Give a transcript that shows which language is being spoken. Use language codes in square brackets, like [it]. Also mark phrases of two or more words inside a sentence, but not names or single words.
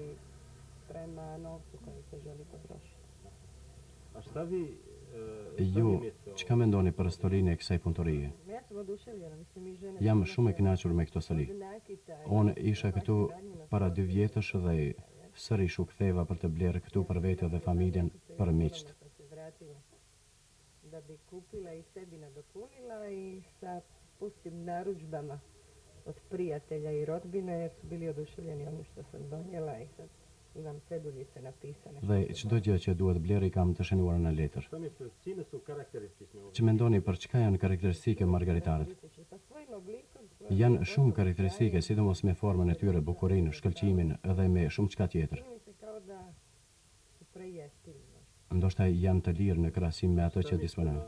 [sq] Ju, çka mendoni për stolinë e kësaj punëtorie? Jam shumë e kënaqur me këtë stoli. Unë isha këtu para 2 vjetësh dhe sërish u ktheva për të blerë këtu për vete dhe familjen, për miqt. [hr] Da bi kupila i sebi nadopunila i sa pustim narudžbama od prijatelja i rodbine jer su bili oduševljeni onim što sam donijela i sad imam ceduljice napisane. [sq] Dhe çdo gjë që duhet blerë i kam të shënuar në letër. Që mendoni për çka janë karakteristike margaritaret? Janë shumë karakteristike, sidomos me formën e tyre, bukurinë, shkëlqimin dhe me shumë çka tjetër. Ndoshta janë të lirë në krahasim me ato që disponojnë.